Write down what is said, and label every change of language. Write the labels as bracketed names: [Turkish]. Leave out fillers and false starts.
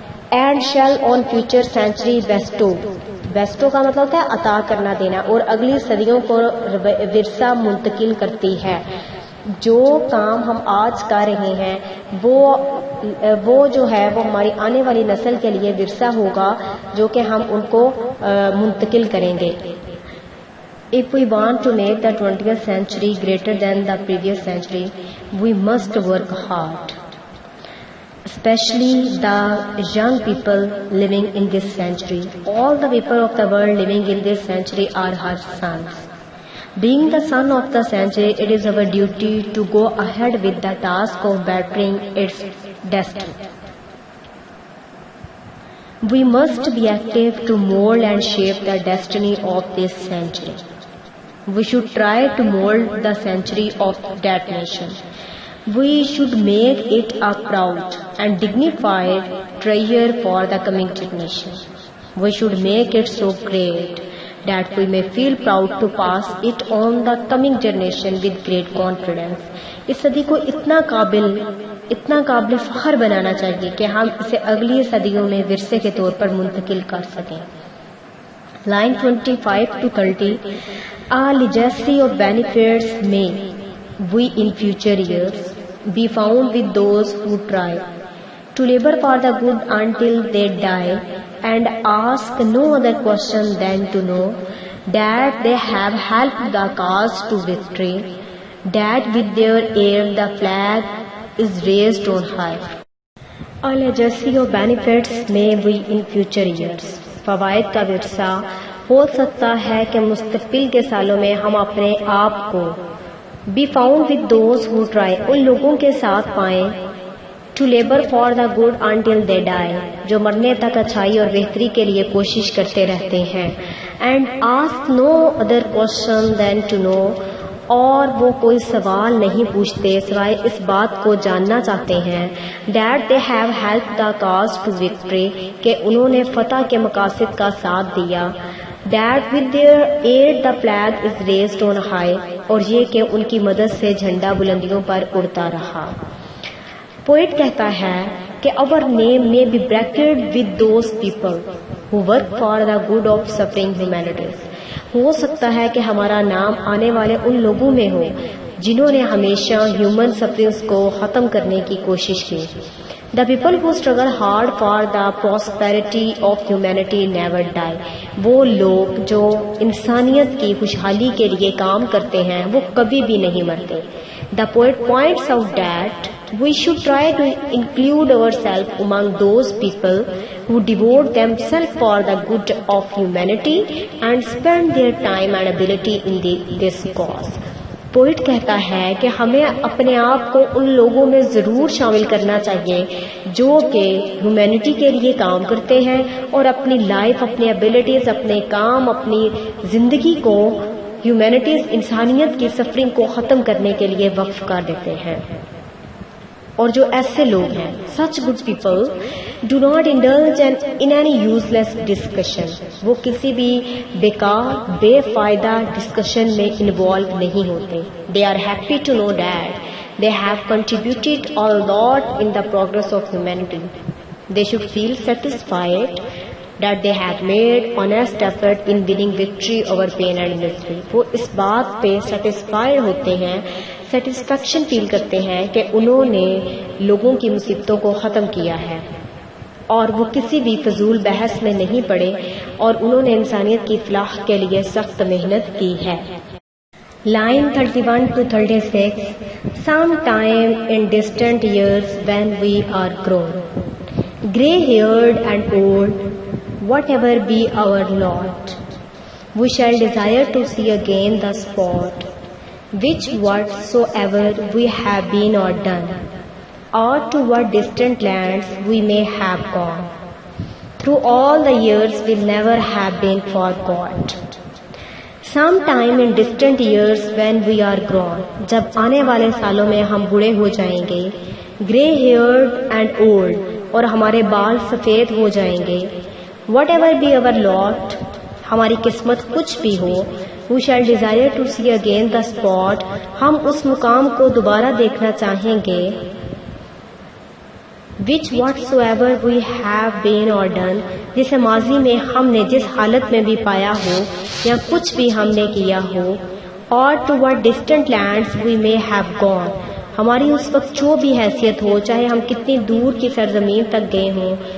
[English] and shall on future century bestow, [Urdu] bestow کا مطلب ہوتا ہے عطا کرنا، دینا، اور اگلی صدیوں کو ورثہ منتقل کرتی ہے. جو کام ہم آج کر رہے ہیں وہ جو ہے وہ ہماری آنے والی نسل کے لیے ورثہ ہوگا جو کہ ہم ان کو منتقل کریں گے. [English] If we want to make the 20th century greater than the previous century, we must work hard. Especially the young people living in this century. All the people of the world living in this century are her sons. Being the son of the century, it is our duty to go ahead with the task of bettering its destiny. We must be active to mold and shape the destiny of this century. We should try to mold the century of that nation. We should make it a proud and dignified treasure for the coming generation. We should make it so great that we may feel proud to pass it on the coming generation with great confidence. [Urdu] اس صدی کو اتنا قابل فخر بنانا چاہیے کہ ہم اسے اگلی صدیوں میں ورثے کے طور پر منتقل کر سکیں. [English] Line 25 to 30. A legacy of benefits may we in future years be found with those who try to labor for the good until they die, and ask no other question than to know that they have helped the cause to victory, that with their aid the flag is raised on high. A legacy of benefits may we in future years. [Urdu] فوائد کا ورثہ ہو سکتا ہے کہ مستقبل کے سالوں میں ہم اپنے آپ کو [English] be found with those who try، [Urdu] ان لوگوں کے ساتھ پائیں [English] to labor for the good until they die، [Urdu] جو مرنے تک اچھائی اور بہتری کے لیے کوشش کرتے رہتے ہیں. [English] and ask no other question than to know، [Urdu] اور وہ کوئی سوال نہیں پوچھتے سوائے اس بات کو جاننا چاہتے ہیں [English] that they have helped the cause to victory، [Urdu] کہ انہوں نے فتح کے مقاصد کا ساتھ دیا. [English] that with their aid the flag is raised on high, [Urdu] اور یہ کہ ان کی مدد سے جھنڈا بلندیوں پر اڑتا رہا. پوئٹ کہتا ہے کہ [English] our name may be bracketed with those people who work for the good of suffering humanities. [Urdu] ہو سکتا ہے کہ ہمارا نام آنے والے ان لوگوں میں ہو جنہوں نے ہمیشہ ہیومن سفرنگز کو ختم کرنے کی کوشش کی. [English] The people who struggle hard for the prosperity of humanity never die. [Urdu] وہ لوگ جو انسانیت کی خوشحالی کے لیے کام کرتے ہیں وہ کبھی بھی نہیں مرتے. [English] The poet points out that we should try to include ourselves among those people who devote themselves for the good of humanity and spend their time and ability in this cause. [Urdu] Poet کہتا ہے کہ ہمیں اپنے آپ کو ان لوگوں میں ضرور شامل کرنا چاہیے جو کہ ہیومینٹی کے لیے کام کرتے ہیں اور اپنی لائف، اپنی ایبلٹیز، اپنے کام، اپنی زندگی کو ہیومینٹیز، انسانیت کی سفرنگ کو ختم کرنے کے لیے وقف کر دیتے ہیں. اور جو ایسے لوگ ہیں [English] such good people do not indulge in any useless discussion. [Urdu] وہ کسی بھی بیکار بے فائدہ ڈسکشن میں انوالو نہیں ہوتے. [English] They are happy to know that they have contributed a lot in the progress of humanity. They should feel satisfied that they have made honest effort in winning victory over pain and misery. [Urdu] وہ اس بات پہ satisfied ہوتے ہیں، satisfaction فیل کرتے ہیں کہ انہوں نے لوگوں کی مصیبتوں کو ختم کیا ہے اور وہ کسی بھی فضول بحث میں نہیں پڑے اور انہوں نے انسانیت کی فلاح کے لیے سخت محنت کی ہے. [English] Line 31 to 36. Sometime in distant years when we are grown, grey-haired and old, whatever be our lot, we shall desire to see again the spot which whatsoever we have been or done, or to what distant lands we may have gone. Through all the years will never have been forgot. Sometime in distant years when we are grown, [Urdu] جب آنے والے سالوں میں ہم بوڑھے ہو جائیں گے. [English] Grey haired and old, [Urdu] اور ہمارے بال سفید ہو جائیں گے. [English] Whatever be our lot, [Urdu] ہماری قسمت کچھ بھی ہو. [English] We shall desire to see again the spot, [Urdu] ہم اس مقام کو دوبارہ دیکھنا چاہیں گے. [English] Which whatsoever we have been or done, [Urdu] جسے ماضی میں ہم نے جس حالت میں بھی پایا ہو یا کچھ بھی ہم نے کیا ہو. [English] Or to what distant lands we may have gone, [Urdu] ہماری اس وقت جو بھی حیثیت ہو، چاہے ہم کتنی دور کی سرزمین تک گئے ہوں.